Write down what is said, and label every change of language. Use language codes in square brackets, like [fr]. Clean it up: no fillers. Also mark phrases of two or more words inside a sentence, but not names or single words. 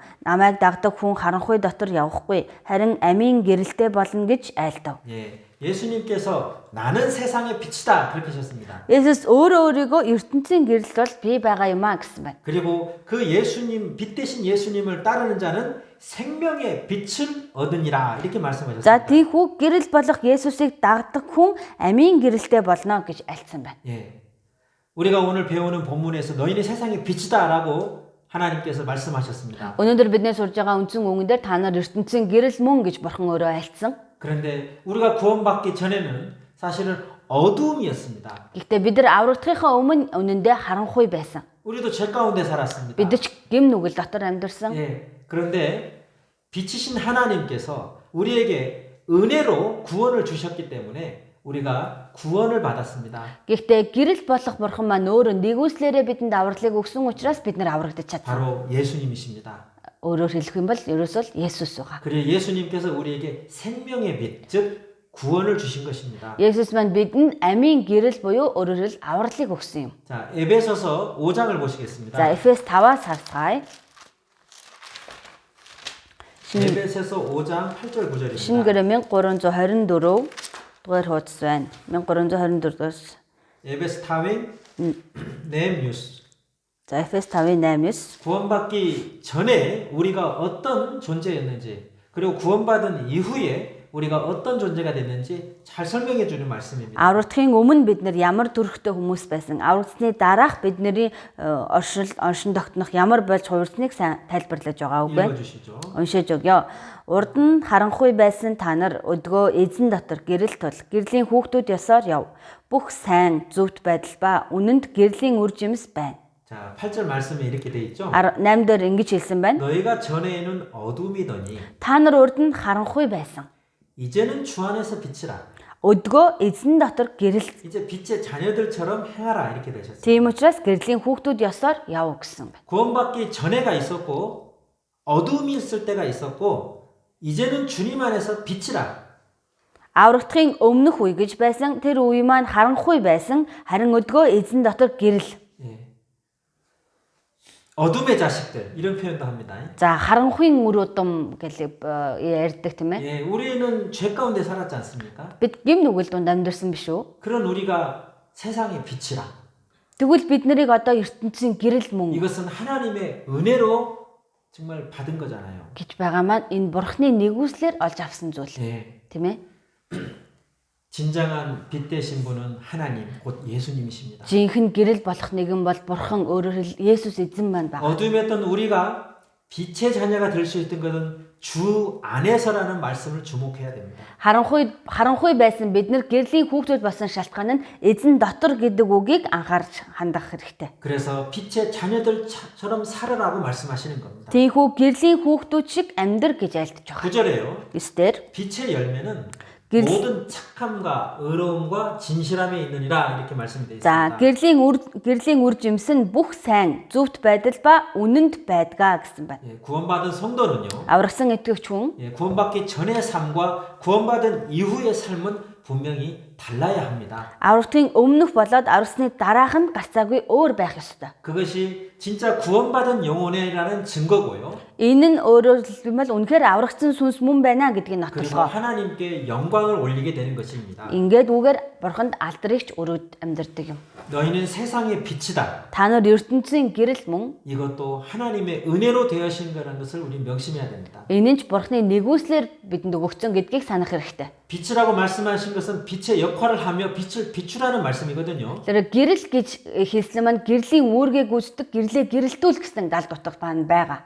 [mn] Намайг дагдаг хүн харанхуй дотор явахгүй харин амийн гэрэлтэй болно гэж айлдав. [ko] 예, 예수님께서 나는 세상의 빛이다 그렇게 하셨습니다. [mn] Есүс өөрийгөө ертөнцийн гэрэл бол би байгаа юм а гэсэн байна. [ko] 그리고 그 예수님 빛 대신 예수님을 따르는 자는 생명의 빛을 얻으니라 이렇게 [mn] За [ko] 말씀하셨습니다. [mn] тийхүү гэрэл болох Есүсийг дагдаг хүн амийн гэрэлтэй болно гэж альцсан байна. [ko] 예, 우리가 오늘 배우는 본문에서 너희는 세상의 빛이다라고 하나님께서 말씀하셨습니다. [mn] Өнөөдөр бидний сурж байгаа үндсэн үгэн дээр та нар ертөнцийн гэрэл мөн гэж бурхан өөрөө альцсан. [ko] 그런데 우리가 구원받기 전에는 사실은 어두움이었습니다. [mn] Гэхдээ бид нар аврагдахынхаа өмнө үнэндээ харанхуй байсан. [ko] 우리도 죄 가운데 살았습니다. [mn] Бид ч гэм нүгэл дотор амьдарсан. [ko] 예, 그런데 빛이신 하나님께서 우리에게 은혜로 구원을 주셨기 때문에 우리가 구원을 받았습니다. [mn] Гэхдээ гэрэл болох бурхан маань өөрөө нэгүслээрээ бидэнд авралыг өгсөн учраас бид нар аврагдаж чадсан. [ko] 바로 예수님이십니다. [mn] Өөрөөр хэлэх юм бол ерөөсөө Есүс байгаа. [ko] 그리고 예수님께서 우리에게 생명의 빛, 즉 구원을 주신 것입니다. [mn] Есүс маань бидэнд амийн гэрэл буюу өөрөөр хэл авралыг өгсөн юм. [ko] 자, 에베소서 5장을 보시겠습니다. [mn] За Эфес 5-аас харцгаая. [ko] 에베소서 5장 8절 9절입니다. [mn] Шинэ гэрээ 1324 дугаар хуудас байна. 1324-өөс 에베스 타윈 네임뉴스. за Эфес 5:8-9 [ko] 구원받기 전에 우리가 어떤 존재였는지, 그리고 구원받은 이후에 우리가 어떤 존재가 됐는지 잘 설명해 주는 말씀입니다. [mn] Аврагдахын өмнө бид нар ямар төрхтэй хүмүүс байсан. Аврагдсны дараах бидний оршин тогтнох ямар болж хувирсныг сайн тайлбарлаж байгаа үг байна. [ko] 읽어 주시죠. [mn] Уншиж өгье. Урд нь харанхуй байсан та нар өдгөө эзэн дотор гэрэл тул гэрлийн хүүхдүүд ёсоор яв. Бүх сайн зөвхт байдал ба үнэнд гэрлийн үр жимс байна. [ko] 자, 8절 말씀에 이렇게 돼 있죠. [mn] 8 дээр ингэж хэлсэн байна. [ko] 너희가 전에는 어둠이더니 [mn] Та нар урд нь харанхуй байсан. [ko] 이제는 주 안에서 빛이라. [mn] Өдгөө эзэн дотор гэрэл. [ko] 이제 빛의 자녀들처럼 행하라 이렇게 되셨어요. [mn] Тийм учраас гэрлийн хүүхдүүд ёсоор яв гэсэн байна. [ko] 구원받기 전에가 있었고 어둠이 있을 때가 있었고 이제는 주님 안에서 빛이라. [mn] Аврагдахын өмнөх үе гэж байсан. Тэр үе маань харанхуй байсан. Харин өдгөө эзэн дотор гэрэл. [ko] 예. 어둠의 자식들 이런 표현도 합니다. [mn] За харанхуйн үр удам гэж ярьдаг тийм ээ. [ko] 예, 우리는 죄 가운데 살았지 않습니까? [mn] Бид гим нүгэл дунд амьдэрсэн биш үү? [ko] 그런 우리가 세상의 빛이라. [mn] Тэгвэл бид нарыг одоо ертөнцийн гэрэл мөн [ko] 이것은 하나님의 은혜로 정말 받은 거잖아요. [mn] гэж байгаа маань энэ бурхны нэгүслэр олж авсан зүйл. [ko] 예. [mn] Тийм ээ. [ko] 진정한 빛 되신 분은 하나님, 곧 예수님이십니다. [mn] Жинхэнэ гэрэл болох нэгэн бол бурхан өөрөөр хэл Есүс эзэн маань байгаа. [ko] 어둠이었던 우리가 빛의 자녀가 될 수 있던 것은 주 안에서라는 말씀을 주목해야 됩니다. [mn] Харанхуй байсан бид нар гэрлийн хүүхдүүд болсон шалтгаан нь эзэн дотор гэдэг үгийг анхаарч хандах хэрэгтэй. [ko] 그래서 빛의 자녀들처럼 살으라고 말씀하시는 겁니다. [mn] Тийхүү гэрлийн хүүхдүүд шиг амьдр гэж айлтж байгаа. [ko] 9절에요. [mn] 9-дэр [ko] 빛의 열매는 모든 착함과 의로움과 진실함에 있느니라 이렇게 말씀이 되어 [mn] За [ko] 있습니다. [mn] гэрлийн үр жимс нь бүх сайн, зөвхт байдал ба үнэнд байдгаа гэсэн байна. [ko] 예, 구원받은 성도는요. [mn] Аврагсан итгэгч хүн [ko] 예, 구원받기 전의 삶과 구원받은 이후의 삶은 분명히 달라야 합니다. [mn] Аврагтын өмнөх болоод аврагсны дараах нь гарцаагүй өөр байх ёстой. [ko] 그것이 진짜 구원받은 영혼이라는 증거고요. [mn] Энэ нь өөрөөр хэлбэл үнэхээр аврагдсан сүнс мөн байна гэдгийг [ko] 그리고 [mn] нотолгоо. [ko] 하나님께 영광을 올리게 되는 것입니다. [mn] Ингээд үгээр бурханд алдрыгч өрөөд амьдардаг юм. [ko] 너희는 세상의 빛이다. [mn] Та нар ертөнцийн гэрэл мөн [ko] 이것도 하나님의 은혜로 되어신 거라는 것을 우리 명심해야 됩니다. [mn] энэ нь ч бурхны нэгүслэр бидэнд өгөгдсөн гэдгийг санах хэрэгтэй. [ko] 빛이라고 말씀하신 것은 빛의 역할을 하며 빛을 비추라는 말씀이거든요. [mn] Тэр гэрэл гэж хэлсэн маань гэрлийн үүргээ гүйцэтгэх, гэрлээ гэрэлтүүл гэсэн галт утга байна.